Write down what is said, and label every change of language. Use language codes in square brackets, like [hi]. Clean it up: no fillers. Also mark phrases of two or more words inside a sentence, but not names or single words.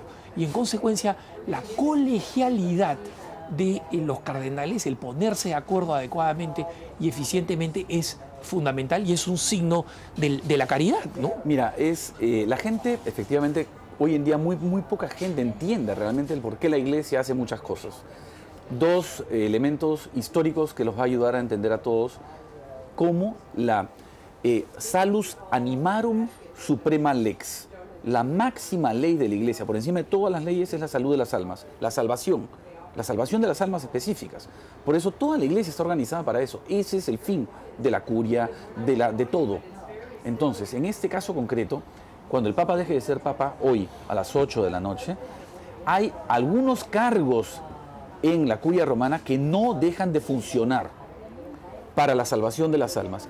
[es] Y en consecuencia, la colegialidad de los cardenales, el ponerse de acuerdo adecuadamente y eficientemente, es fundamental y es un signo de la caridad, ¿no? Mira, la gente, efectivamente, hoy en día muy poca gente entiende realmente el por qué la Iglesia hace muchas cosas. 2 elementos históricos que los va a ayudar a entender a todos, como la [la] salus animarum suprema lex. [es] La máxima ley de la Iglesia, por encima de todas las leyes, es la salud de las almas, la salvación de las almas específicas. Por eso toda la Iglesia está organizada para eso. Ese es el fin de la curia, de todo. Entonces, en este caso concreto, cuando el Papa deje de ser Papa, hoy a las 8 de la noche, hay algunos cargos en la curia romana que no dejan de funcionar para la salvación de las almas.